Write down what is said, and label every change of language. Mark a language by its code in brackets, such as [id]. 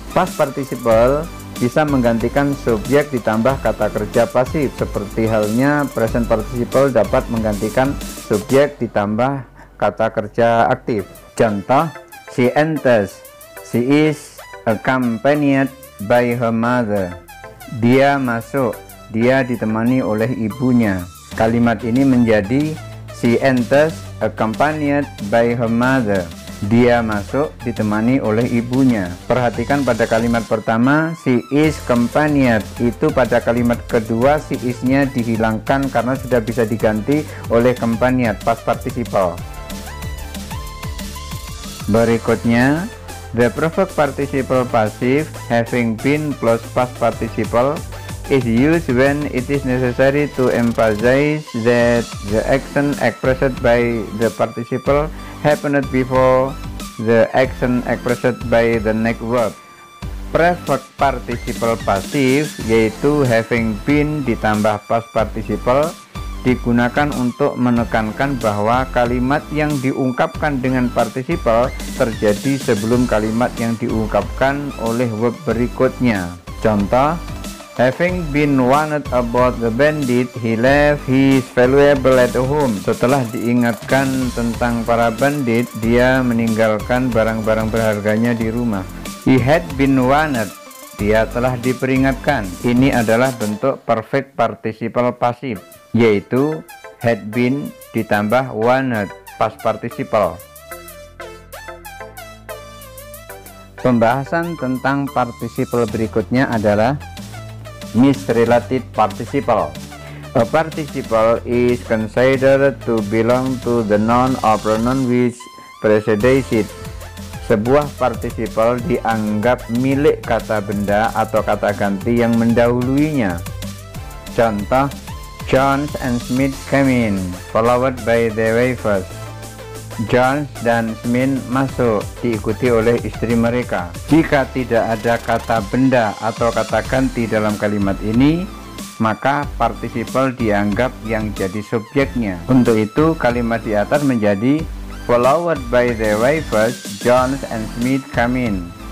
[id] Past participle bisa menggantikan subjek ditambah kata kerja pasif, seperti halnya present participle dapat menggantikan subjek ditambah kata kerja aktif. Contoh, [en] she enters, she is accompanied by her mother. [id] Dia masuk, dia ditemani oleh ibunya. Kalimat ini menjadi [en] she enters accompanied by her mother. [id] Dia masuk ditemani oleh ibunya. Perhatikan pada kalimat pertama [en] she is accompanied, [id] itu pada kalimat kedua she is-nya dihilangkan karena sudah bisa diganti oleh accompanied past participle. [en] Berikutnya, the perfect participle passive having been plus past participle is used when it is necessary to emphasize that the action expressed by the participle happened before the action expressed by the next verb. [id] Perfect participle passive yaitu having been ditambah past participle digunakan untuk menekankan bahwa kalimat yang diungkapkan dengan participle terjadi sebelum kalimat yang diungkapkan oleh verb berikutnya. Contoh, [en] having been warned about the bandit, he left his valuable at home. [id] Setelah diingatkan tentang para bandit, dia meninggalkan barang-barang berharganya di rumah. [en] He had been warned, [id] dia telah diperingatkan. Ini adalah bentuk perfect participle passive, yaitu had been ditambah warned past participle. Pembahasan tentang participle berikutnya adalah misrelated participle. [en] A participle is considered to belong to the noun or pronoun which precedes it. [id] Sebuah participle dianggap milik kata benda atau kata ganti yang mendahuluinya. Contoh, [en] John and Smith came in, followed by their wives. [id] John dan Smith masuk, diikuti oleh istri mereka. Jika tidak ada kata benda atau kata ganti dalam kalimat ini, maka participle dianggap yang jadi subjeknya. Untuk itu, kalimat di atas menjadi [en] followed by their wives, John and Smith come in.